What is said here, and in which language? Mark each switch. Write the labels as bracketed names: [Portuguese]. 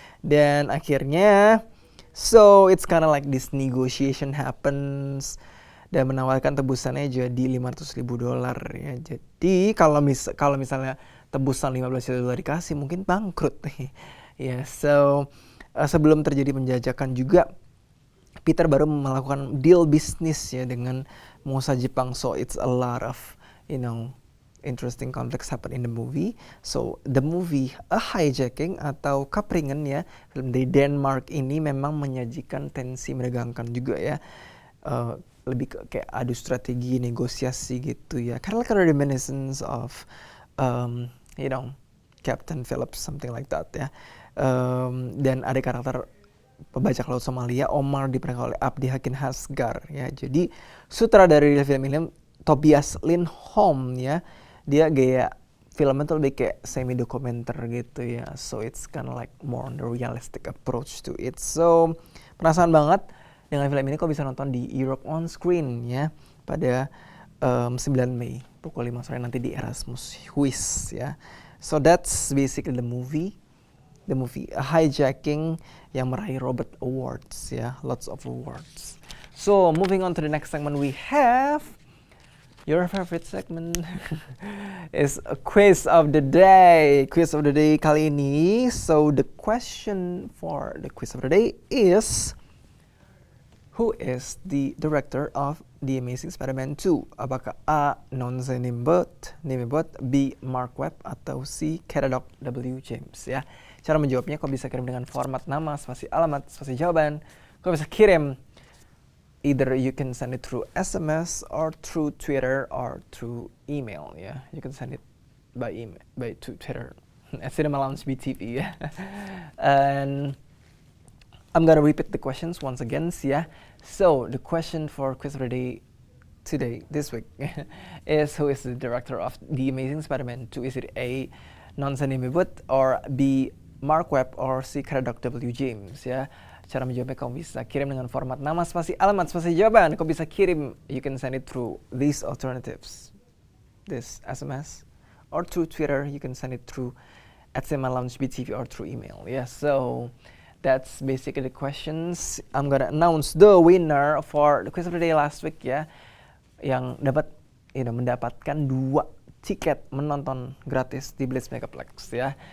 [Indonesian] Dan akhirnya [English] so it's kind of like this negotiation happens [Indonesian] dan menawarkan tebusannya jadi $500,000 ya. Jadi kalau misalnya tebusan $15 juta dikasih, mungkin bangkrut ya. So sebelum terjadi penjajakan juga Peter baru melakukan deal bisnis ya dengan pengusaha Jepang. [English] So it's a lot of interesting conflicts happen in the movie. [Indonesian] So the movie A Hijacking atau Kapringen ya, film dari Denmark ini memang menyajikan tensi menegangkan juga ya. lebih kayak adu strategi, negosiasi gitu ya. [English] Kind of like a reminiscence of you know, Captain Phillips, something like that ya. [Indonesian] Dan ada karakter pembajak laut Somalia, Omar, diperankan oleh Abdi Hakim Hasgar ya. Jadi sutradara dari film ini Tobias Lindholm ya. Dia gaya filmnya tuh lebih kayak semi dokumenter gitu ya. [English] So it's kind of like more on the realistic approach to it. [Indonesian] So penasaran banget dengan film ini kok bisa nonton di Europe on screen ya pada 9 Mei pukul 5 sore nanti di Erasmus Huis ya. [English] So that's basically the movie a hijacking [Indonesian] yang meraih [English] Robert Awards ya, lots of awards. So moving on to the next segment, we have your favorite segment is a quiz of the day. Quiz of the day [Indonesian] kali ini. [English] So the question for the quiz of the day is, who is the director of The Amazing Spider-Man 2? [Indonesian] Apakah A. Nonze Nimebot, B. Mark Webb, atau C. Caddock W. James ya. Cara menjawabnya kau bisa kirim dengan format nama, spasi alamat, spasi jawaban. Kau bisa kirim [English] either you can send it through SMS or through Twitter or through email ya. You can send it by email, by to Twitter at Cinema Lounge BTV ya. And I'm gonna repeat the questions once again ya. So the question for quiz of the day today, this week, is who is the director of The Amazing Spider-Man 2? Is it A. Nonze Nimebot, or B. Mark Webb, or C. Caddock W. James ya. [Indonesian] Cara menjawabnya kamu bisa kirim dengan format nama, spasi alamat, spasi jawaban. Kau bisa kirim, [English] you can send it through these alternatives, this SMS, or through Twitter. You can send it through at Cinema Lounge BTV or through email. Yeah, so that's basically the questions. I'm gonna announce the winner for the quiz of the day last week ya, [Indonesian] yang dapat mendapatkan 2 tiket menonton gratis di Blitzmegaplex ya.